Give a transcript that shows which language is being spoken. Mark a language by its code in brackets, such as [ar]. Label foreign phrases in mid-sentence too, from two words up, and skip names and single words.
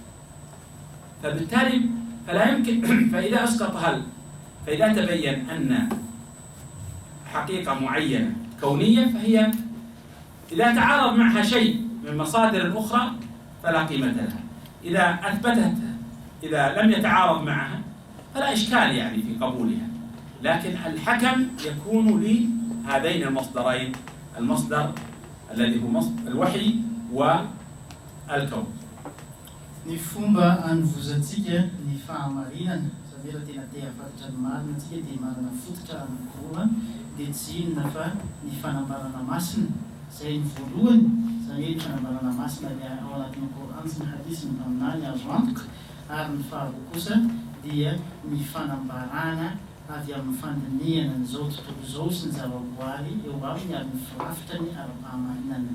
[ar] فبالتالي فلا يمكن فإذا أسقط فإذا تبين أن حقيقة معينة كونية فهي إذا تعارض معها شيء من مصادر أخرى فلا قيمة لها. إذا أثبتت، إذا لم يتعارض معها فلا إشكال يعني في قبولها، لكن الحكم يكون لهذين المصدرين، المصدر الذي هو مصدر الوحي والكون. [mg] Ny fomba anovozatsika ny fahamarinana, zavatra tena te hafatatra ny marina antsika dia manana fototra anankiroa, dia tsy inona fa ny fanambarana masina, izay ny voalohany, izany hoe ny fanambarana masina ao anatin'ny Korana sy ny hadisy ny amin'any azo antoka, ary ny faharoa kosa dia ny fanambarana avy amin'ny fandinihana n'izao tontolo izao sy ny zavaboary eo aminy ary ny firafitra ny ara-pahamarinana.